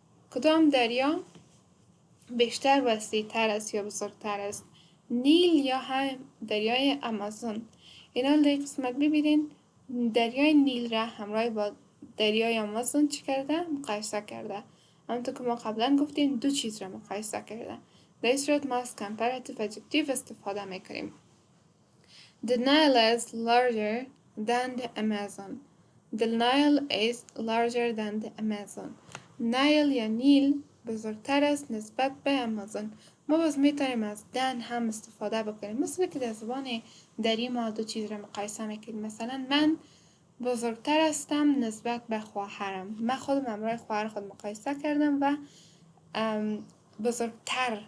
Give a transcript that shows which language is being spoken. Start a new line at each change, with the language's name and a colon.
Persian: کدام دریا بیشتر وسیع تر است یا بزرگتر است؟ نیل یا هم دریای آمازون. اینا در قسمت ببینین دریای نیل را همراه با دریای آمازون چی کرده؟ مقایسه کرده. همونطور که ما قبلا گفتیم دو چیز را مقایسه کرده. در این صورت ما از comparative adjective استفاده میکنیم.
English: The Nile is larger than the Amazon. The Nile is larger than the Amazon.
Persian: Nile یا نیل بزرگتر است نسبت به آمازون. ما باز میتونیم از than هم استفاده بکنیم، مثل که در زبان دری ما دو چیز را مقایسه میکنیم. مثلا من بزرگتر هستم نسبت به خواهرم. من خودم همراه خواهر خود مقایسه کردم و بزرگتر.